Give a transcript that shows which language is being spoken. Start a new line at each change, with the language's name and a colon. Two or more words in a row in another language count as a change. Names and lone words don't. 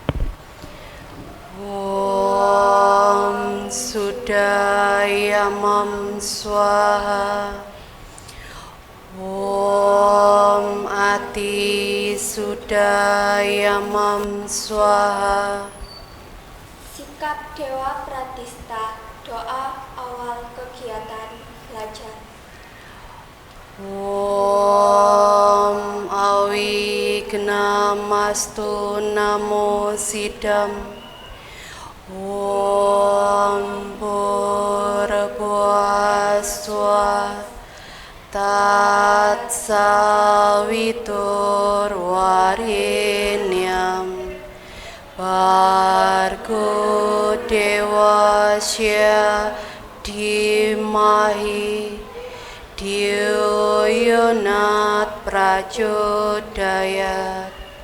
Sanskrit: Om Sudayamam Swaha. Om Ati Sudayamam Swaha.
Indonesian: Sikap Dewa Pratista. Doa awal kegiatan belajar.
Sanskrit: Om Awignamastu Namo Sidam. Om Purvaswa Tatsavitur Varenyam Bhargo Devasya Dhimahi Dhyo Yonat Prachodayat.